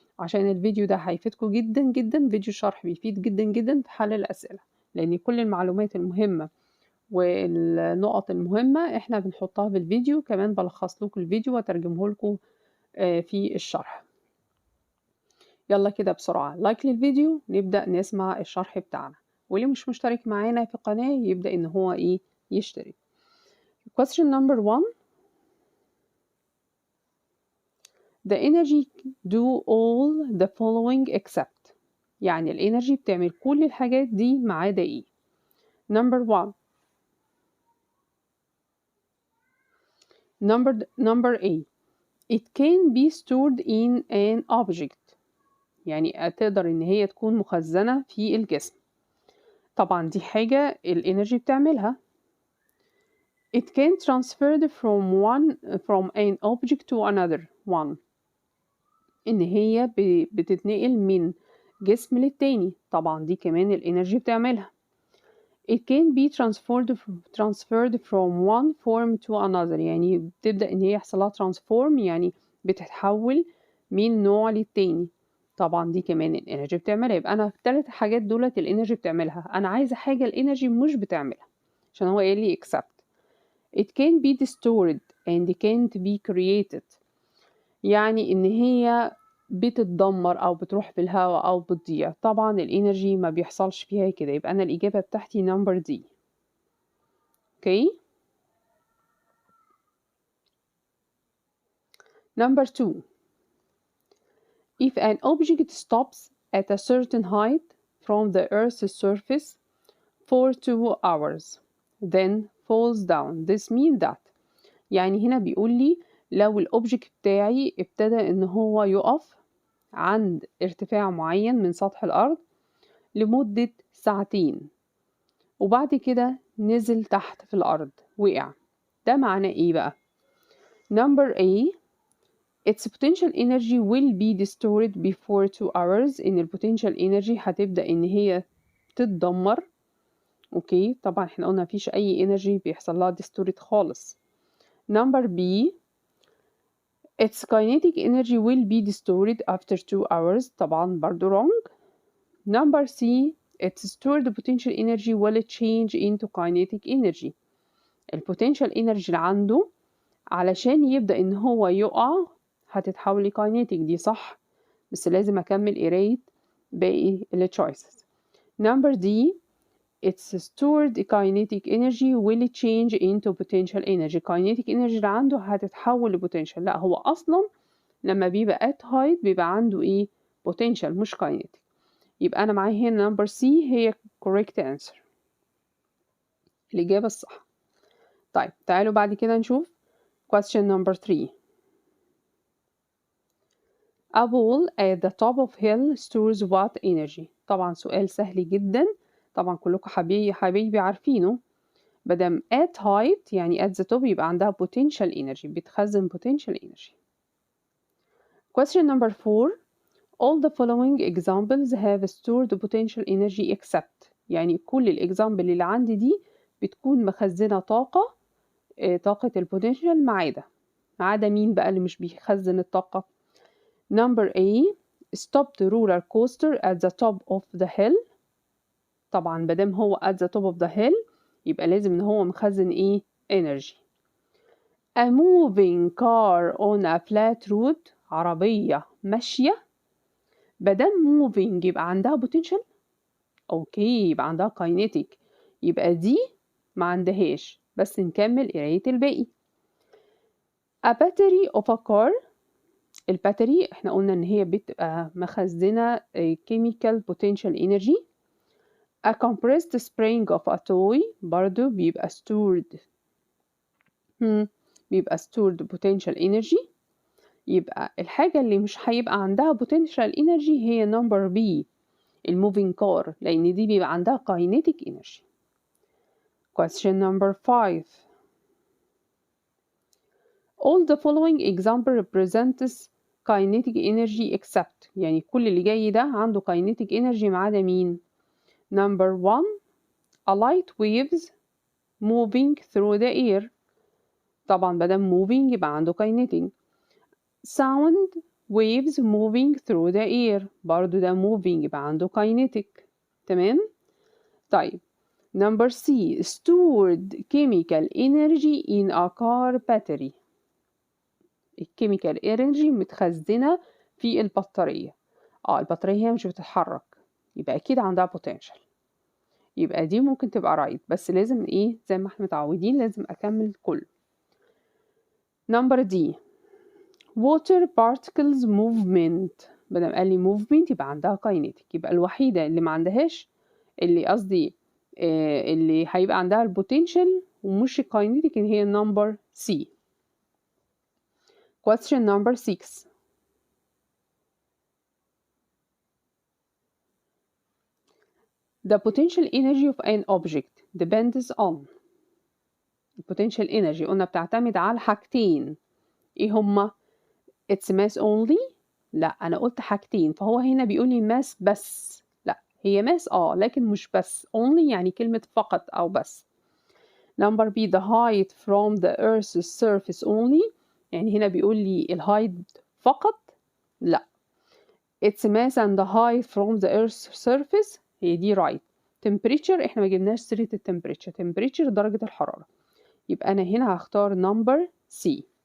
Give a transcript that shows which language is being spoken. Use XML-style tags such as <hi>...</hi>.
<ar>عشان الفيديو ده هيفيدكم جدا جدا، فيديو الشرح بيفيد جدا جدا في حل الأسئلة، لأن كل المعلومات المهمة والنقط المهمة احنا بنحطها في الفيديو، كمان بلخص لكم الفيديو واترجمه لكم في الشرح. يلا كده بسرعة لايك للفيديو، نبدأ نسمع الشرح بتاعنا. واللي مش مشترك معانا في القناة يبدأ ان هو يشترك.</ar> <en>Question number 1. The energy do all the following except.</en> <ar>يعني الانرجي بتعمل كل الحاجات دي ما عدا ايه؟</ar> <en>Number 1. Number A. It can be stored in an object.</en> <ar>يعني تقدر ان هي تكون مخزنة في الجسم. طبعا دي حاجة الانرجي بتعملها.</ar> <en>It can transferred from an object to another one.</en> <ar>ان هي بتتنقل من جسم للتاني. طبعا دي كمان الانرجي بتعملها.</ar> <en>It can be transferred from one form to another.</en> <ar>يعني بتبدأ ان هي يحصل لها transform، يعني بتتحول من نوع للتاني. طبعا دي كمان الانرجي بتعملها. يبقى انا الثلاث حاجات دولت الانرجي بتعملها. انا عايزة حاجة الانرجي مش بتعملها، عشان هو قال لي except.</ar> <en>It can be stored and can't be created.</en> <ar>يعني ان هي بتتدمر او بتروح في الهواء او بتضيع. طبعا الانرجي ما بيحصلش فيها كده. يبقى انا الاجابة بتاعتي نمبر دي. اوكي.</ar> <en>Number 2. If an object stops at a certain height from the Earth's surface for 2 hours, then falls down. This means that.</en> <ar>يعني هنا بيقول لي لو الأوبجكت بتاعي ابتدى إن هو يقف عند ارتفاع معين من سطح الأرض لمدة ساعتين، وبعد كده نزل تحت في الأرض وقع. ده معناه إيه بقى؟</ar> <en>Number A. Its potential energy will be destroyed before 2 hours.</en> <ar>إن ال potential energy هتبدأ إن هي تتدمر. أوكي. طبعا إحنا قلنا مفيش أي energy بيحصل لها destroyed خالص.</ar> <en>Number B. Its kinetic energy will be destroyed after 2 hours.</en> <ar>طبعا برضو wrong.</ar> <en>Number C. Its stored potential energy will change into kinetic energy.</en> <ar>ال potential energy اللي عنده علشان يبدأ إن هو يقع هتتحول لكاينيتيك. دي صح، بس لازم أكمل قراية باقي ال choices.</ar> <en>Number D. Its stored kinetic energy will change into potential energy.</en> <ar>kinetic energy اللي عنده هتتحول لبوتنشال. لا، هو أصلا لما بيبقى at height بيبقى عنده potential مش kinetic. يبقى أنا معايا هنا number C هي</ar> <en>correct answer،</en> <ar>الإجابة الصح. طيب تعالوا بعد كده نشوف question number 3.</ar> <en>A ball at the top of hill stores what energy.</en> <ar>طبعا سؤال سهل جدا، طبعا كلكم حبايبي عارفينه. مادام</ar> <en>at height</en> <ar>يعني</ar> <en>at the top</en> <ar>يبقى عندها</ar> <en>potential energy،</en> <ar>بتخزن</ar> <en>potential energy. Question number 4. All the following examples have stored potential energy except.</en> <ar>يعني كل الإكزامبل اللي عندي دي بتكون مخزنة طاقة البوتنشال ما عدا مين بقى اللي مش بيخزن الطاقة؟</ar> <en>Number A. Stopped roller coaster at the top of the hill.</en> <ar>طبعا مادام هو at the top of the hill يبقى لازم ان هو مخزن energy.</ar> <en>A moving car on a flat road.</en> <ar>عربية ماشية. مادام moving يبقى عندها potential. اوكي، يبقى عندها kinetic. يبقى دي ما عندهاش، بس نكمل قراية الباقي.</ar> <en>A battery of a car.</en> <ar>الباتري احنا قلنا ان هي بتبقى مخزنة chemical potential energy.</ar> <en>A compressed spring of a toy</en> <ar>برضو بيبقى</ar> <en>stored potential energy.</en> <ar>يبقى الحاجة اللي مش هيبقى عندها potential energy هي number B الموفينج كار، لأن دي بيبقى عندها kinetic energy.</ar> <en>Question number 5. All the following example represents kinetic energy except،</en> <ar>يعني كل اللي جاي ده عنده kinetic energy ما عدا مين؟</ar> <en>Number 1 a light waves moving through the air،</en> <ar>طبعا بدل</ar> <en>moving</en> <ar>يبقى عنده</ar> <en>kinetic. Sound waves moving through the air،</en> <ar>برضو ده</ar> <en>moving</en> <ar>يبقى عنده</ar> <en>kinetic.</en> <ar>تمام؟ طيب</ar> <en>number C stored chemical energy in a car battery، الكيميكال energy</en> <ar>متخزنة في البطارية. البطارية هي مش بتتحرك، يبقى أكيد عندها potential، يبقى دي ممكن تبقى right، بس لازم إيه زي ما احنا متعودين لازم أكمل كله.</ar> <en>number D water particles movement،</en> <ar>بدل قال لي movement يبقى عندها kinetic، يبقى الوحيدة اللي ما عندهاش اللي قصدي اللي هيبقى عندها البوتنشال ومش الكاينيتيك اللي هي number C.</ar> <en>Question number 6. The potential energy of an object depends on،</en> <ar>potential energy قلنا بتعتمد على حاجتين، ايه هما؟</ar> <en>It's mass only،</en> <ar>لا أنا قلت حاجتين، فهو هنا بيقول لي mass بس، لا هي mass لكن مش بس، only يعني كلمة فقط أو بس.</ar> <en>Number B the height from the earth's surface only،</en> <ar>يعني هنا بيقول لي الهايت فقط، لا</ar> <en>It's mass and the height from the earth's surface،</en> <ar>هي دي</ar> <en>right.</en> <ar>Temperature احنا ما جبناش سيرة التمبريتشر، temperature درجة الحرارة، يبقى أنا هنا هختار number C.</ar>